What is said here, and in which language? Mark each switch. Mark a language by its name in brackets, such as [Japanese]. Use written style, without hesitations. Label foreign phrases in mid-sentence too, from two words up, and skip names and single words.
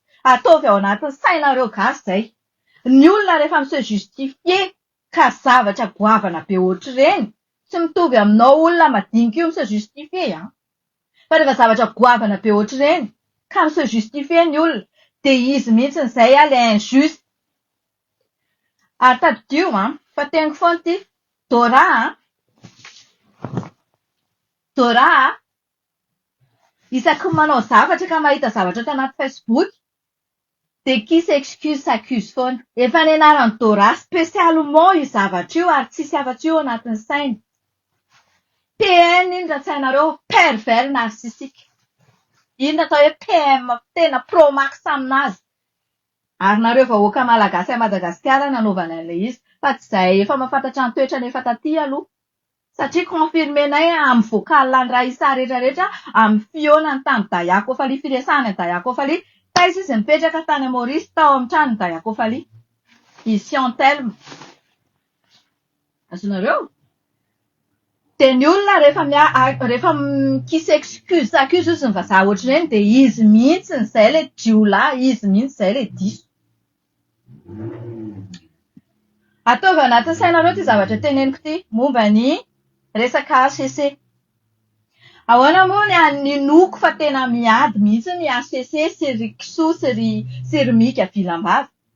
[Malagasy] Ataovy ao anatin'ny sainareo gasy izay. Ny olona rehefa mi- [French] se justifie [Malagasy] ka zavatra goavana be ohatr'ireny tsy mitovy aminao olona madinika io mi- [French] se justifie [Malagasy] Fa rehefa zavatra goavana be ohatr'ireny ka mi- [French] se justifie [Malagasy] ny olona de izy mihitsy izay ilay injuste. Ary tadidio fa teniko foana ity. Dora isaky manao zavatra ka mahita zavatra tanaty Facebook, [French] de qui s'excuse s'accuse foana. [Malagasy] Efa nianaran'i Dora spécialement io zavatra io ary tsisy afa-tsy io anatin'ny sainy. PN iny raha tsy hainareo, [French] pervers narcissique. [Malagasy] Iny atao hoe PM tena [English] pro max [Malagasy] aminazy. Ary nareo vahoaka malagasy a Madagasikara nanaovana an'ilay izy, fa tsy izahay efa mahafantatra ny toetrany efa taty aloha. Satria confirmenay amin'ny vocal-ny Raisa rehetrarehetra, amin'ny fihaonany tamin'ny Dayakofaly firesahany Dayakofaly, taiza izy mipetraka tany Maurice tao amin'ny tranon'ny Dayakofaly. Izy Antelme. Azonareo? De ny olona rehefa [French] qui s'excuse s'accuse [Malagasy] sy ny vazaha ohatr'ireny, de izy mihitsy izay ilay jiolahy, izy mihitsy izay ilay diso. Ataovy anatin'ny sainareo ty zavatra teneniko ty, momba ny resaka HCC. Ahoana moa ny noko fa tena miady mihitsy ny HCC sy ry kisoa sy ry mika vilam-bava.